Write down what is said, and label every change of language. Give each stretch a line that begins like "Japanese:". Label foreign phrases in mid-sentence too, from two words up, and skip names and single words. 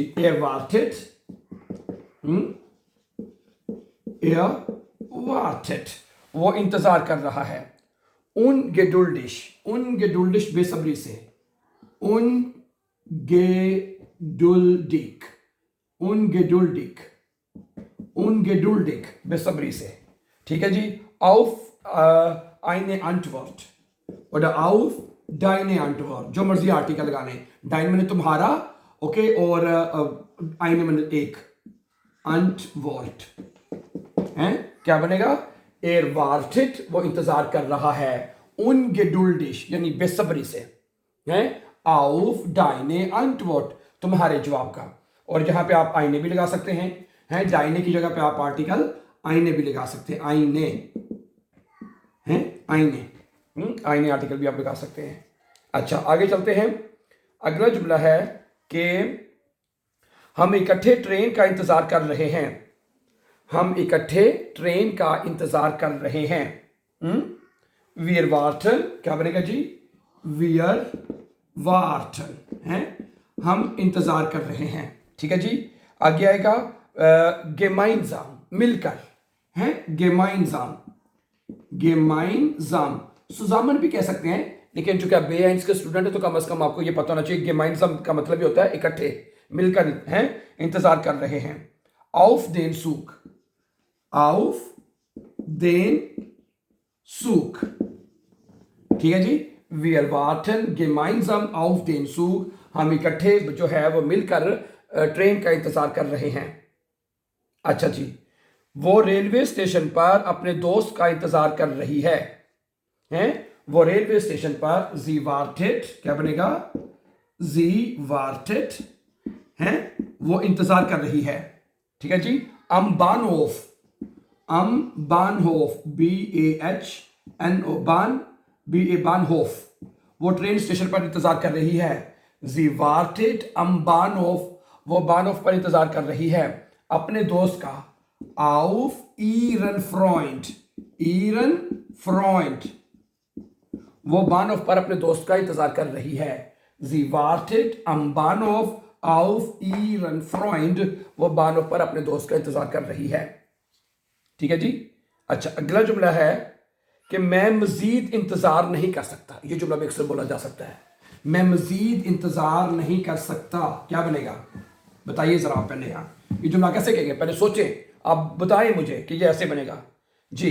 German: er wartet,
Hindi: वो इंतजार कर रहा है। ungeduldig बेसब्री से, ungeduldig बेसब्री से। ठीक है जी,
German: auf eine Antwort oder auf deine Antwort,
Hindi: जो मर्जी आर्टिकल लगाने, डाइन मैंने तुम्हारा, ओके, और eine मैंने एक, Antwort है, क्या बनेगा,
German: er wartet
Hindi: वो इंतजार कर रहा है, ungeduldig यानी बेसब्री से, है,
German: auf deine Antwort
Hindi: तुम्हारे जवाब का। और जहां पे आप आईने भी लगा सकते हैं, डाइने की जगह पे आप आर्टिकल आईने भी लगा सकते हैं, आईने, हैं आईने, आईने आर्टिकल भी आप लगा सकते हैं। अच्छा, आगे चलते हैं। अगला जुमला है कि हम इकट्ठे ट्रेन का इंतजार कर रहे हैं। हम इकट्ठे ट्रेन का इंतजार कर रहे हैं।
German: wir warten,
Hindi: क्या बनेगा जी,
German: wir warten,
Hindi: है हम इंतजार कर रहे हैं। ठीक है जी, आगे आएगा gemeinsam मिलकर, है
German: gemeinsam, gemeinsam zusammen
Hindi: भी कह सकते हैं, लेकिन चूंकि आप बेआइंस के स्टूडेंट है तो कम से कम आपको ये पता होना चाहिए gemeinsam का मतलब ही होता है इकट्ठे मिलकर, हैं इंतजार कर रहे हैं।
German: auf den Zug, auf den Zug,
Hindi: ठीक है जी,
German: wir warten gemeinsam auf den Zug,
Hindi: हम इकट्ठे जो है वो मिलकर ट्रेन का इंतजार कर रहे हैं। अच्छा जी, वो रेलवे स्टेशन पर अपने दोस्त का इंतजार कर रही है। हैं, वो रेलवे स्टेशन पर
German: sie wartet,
Hindi: क्या बनेगा,
German: sie wartet,
Hindi: हैं, वो इंतजार कर रही है। ठीक है जी।
German: am Bahnhof, am Bahnhof,
Hindi: BAHNO, बानहोफ, वो ट्रेन स्टेशन पर इंतजार कर रही है।
German: sie wartet am Bahnhof,
Hindi: वो बानहोफ पर इंतजार कर रही है अपने दोस्त का।
German: auf ihren Freund, ihren Freund,
Hindi: वो बानहोफ पर अपने दोस्त का इंतजार कर रही है।
German: sie wartet am Bahnhof auf ihren Freund,
Hindi: वो बानहोफ पर अपने दोस्त का इंतजार कर रही है। ठीक है जी। अच्छा, अगला जुमला है कि मैं मजीद इंतजार नहीं कर सकता। ये जुमला भी अक्सर बोला जा सकता है, मैं मजीद इंतजार नहीं कर सकता। क्या बनेगा, बताइए जरा आप। पहले यहाँ ये जुमला कैसे कहेंगे, पहले सोचें, आप बताएं मुझे कि ये ऐसे बनेगा जी।